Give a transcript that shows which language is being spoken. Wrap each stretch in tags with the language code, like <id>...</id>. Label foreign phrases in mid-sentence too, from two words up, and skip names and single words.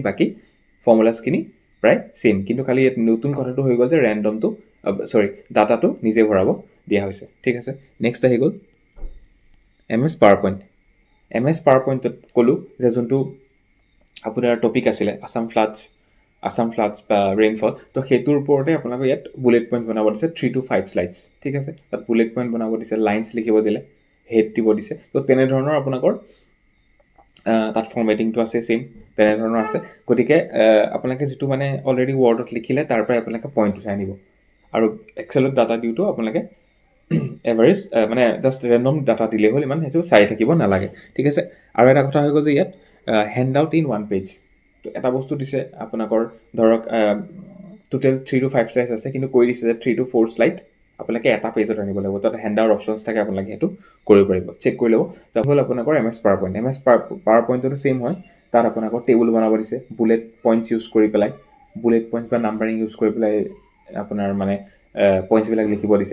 <as>বাকী ফৰ্মুলাছখিনি প্ৰায় ছেইম, কিন্তু খালি ইয়াত নতুন কথাটো হৈ গ'ল যে ডাটাটো নিজে ভৰাব দিয়া হৈছে। ঠিক আছে, নেক্সট আহি গ'ল MS পাৱাৰ পইণ্ট। MS পাৱাৰ পইণ্টত ক'লোঁ যে যোনটো আপোনাৰ টপিক আছিলে আছাম ফ্লাডছ বা ৰেইনফল। তো সেইটোৰ ওপৰতে আপোনালোকে ইয়াত</as> <en>bullet point</en> <as>বনাব দিছে</as> <en>3 to 5 slides,</en> <as>ঠিক আছে। তাত</as> <en>bullet point</en> <as>বনাব দিছে, লাইনছ লিখিব দিলে, হেড দিব দিছে। তো তেনেধৰণৰ আপোনালোকৰ তাত ফৰ্মেটিংটো আছে ছেইম তেনেধৰণৰ আছে। গতিকে আপোনালোকে যিটো মানে অলৰেডি ৱৰ্ডত লিখিলে তাৰ পৰাই আপোনালোকে পইণ্ট উঠাই আনিব। আৰু এক্সেলত ডাটা দিওঁতো আপোনালোকে এভাৰেজ মানে</as> <en>just random data</en> <as>দিলেই হ'ল, ইমান সেইটো চাই থাকিব নালাগে, ঠিক আছে। আৰু এটা কথা হৈ গ'ল যে ইয়াত</as> <en>hand out in 1 page.</en> <as>তো এটা বস্তু দিছে আপোনালোকৰ ধৰক টোটেল</as> <en>3 to 5 slides</en> <as>আছে, কিন্তু কৈ দিছে যে</as> <en>3 to 4 slide</en> <as>আপোনালোকে এটা পেজত আনিব লাগিব। তাত</as> <en>hand out options</en> <as>থাকে, আপোনালোকে সেইটো কৰিব পাৰিব, চেক কৰি ল'ব। তাৰ হ'ল আপোনালোকৰ MS PowerPoint। MS PowerPointতো ছেইম হয়। তাত আপোনালোকৰ টেবুল বনাব দিছে,</as> <en>bullet points use</en> <as>কৰি পেলাই,</as> <en>bullet points</en> <as>বা</as> <en>numbering use</en> <as>কৰি পেলাই আপোনাৰ মানে পইণ্টছবিলাক লিখিব দিছে।</as>